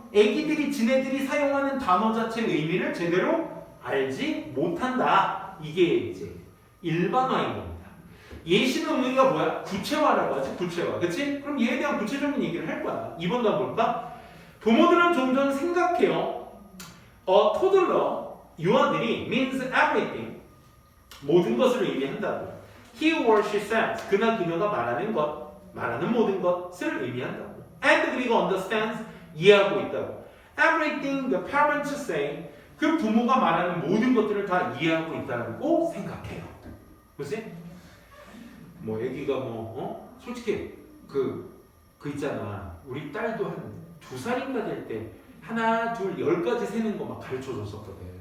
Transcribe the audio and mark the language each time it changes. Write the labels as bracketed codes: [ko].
[ko] 애기들이 지네들이 사용하는 단어 자체의 의미를 제대로 알지 못한다. 이게 이제 일반화인 겁니다. 예시는 의미가 뭐야? 구체화라고 하지. 구체화. 그치? 그럼 얘에 대한 구체적인 얘기를 할 거야. 2번도 한번 볼까? 부모들은 종종 생각해요. [en] toddler, [ko] 유아들이 [en] means everything. [ko] 모든 것을 의미한다고. [en] He or she says. [ko] 그나 그녀가 말하는 것, 말하는 모든 것을 의미한다고. [en] And [ko] 그리고 [en] understands. [ko] 이해하고 있다고. [en] Everything the parents say. [ko] 그 부모가 말하는 모든 것들을 다 이해하고 있다고 생각해요. 그치? 뭐 애기가 솔직히 그 있잖아. 우리 딸도 한 2살인가 될 때 하나, 둘, 10까지 세는 거 막 가르쳐 줬었거든.